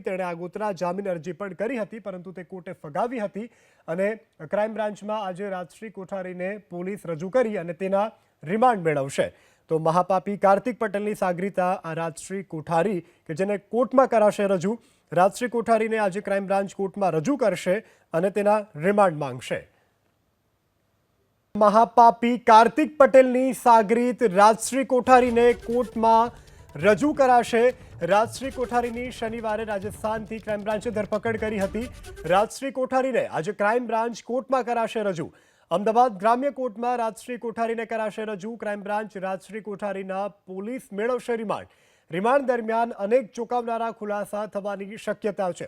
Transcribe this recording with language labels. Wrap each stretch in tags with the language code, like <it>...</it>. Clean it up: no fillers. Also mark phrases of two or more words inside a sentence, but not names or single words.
<gu>તેણે આગોતરા જામીન અરજી પણ કરી હતી, પરંતુ તે કોર્ટે ફગાવી હતી અને ક્રાઇમ બ્રાન્ચમાં આજે રાજશ્રી કોઠારીને પોલીસ રજૂ કરી અને તેના રિમાન્ડ મેળવશે। તો મહાપાપી કાર્તિક પટેલની સાગરીતા આ રાજશ્રી કોઠારી કે જેને કોર્ટમાં કરાશે રજૂ। રાજશ્રી કોઠારીને આજે ક્રાઇમ બ્રાન્ચ કોર્ટમાં રજૂ કરશે અને તેના રિમાન્ડ માંગશે। મહાપાપી કાર્તિક પટેલની સાગરીત રાજશ્રી કોઠારીને કોર્ટમાં રજૂ કરાશે। राजश्री कोठारीनी शनिवारे રાજસ્થાનથી ક્રાઇમ બ્રાન્ચે ધરપકડ કરી હતી। રાજશ્રી કોઠારીને આજે ક્રાઇમ બ્રાન્ચ કોર્ટમાં કરાશે રજૂ। અમદાવાદ ગ્રામ્ય કોર્ટમાં રાજશ્રી કોઠારીને કરાશે રજૂ। ક્રાઇમ બ્રાન્ચ રાજશ્રી કોઠારીના પોલીસ મેળવશે રિમાન્ડ દરમિયાન અનેક ચોંકાવનારા ખુલાસા થવાની શક્યતા છે।</gu>